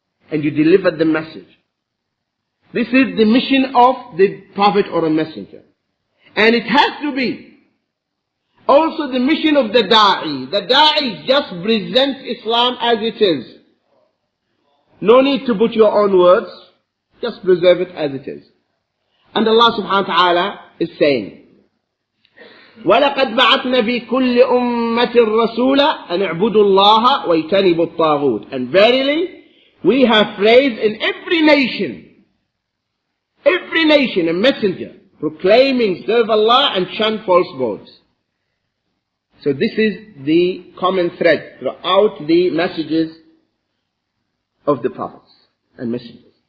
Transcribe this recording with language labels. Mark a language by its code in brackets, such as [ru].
[en] And you deliver the message. This is the mission of the prophet or a messenger. And it has to be also the mission of the da'i. The da'i just presents Islam as it is. No need to put your own words. Just preserve it as it is. And Allah subhanahu wa ta'ala is saying, [ar] وَلَقَدْ بَعَثْنَا فِي كُلِّ أُمَّةٍ رَسُولًا أَنِ اعْبُدُوا اللَّهَ وَاجْتَنِبُوا الطَّاغُوتَ. [en] And verily, we have raised in every nation, a messenger proclaiming serve Allah and shun false gods. So this is the common thread throughout the messages of the prophets and messengers.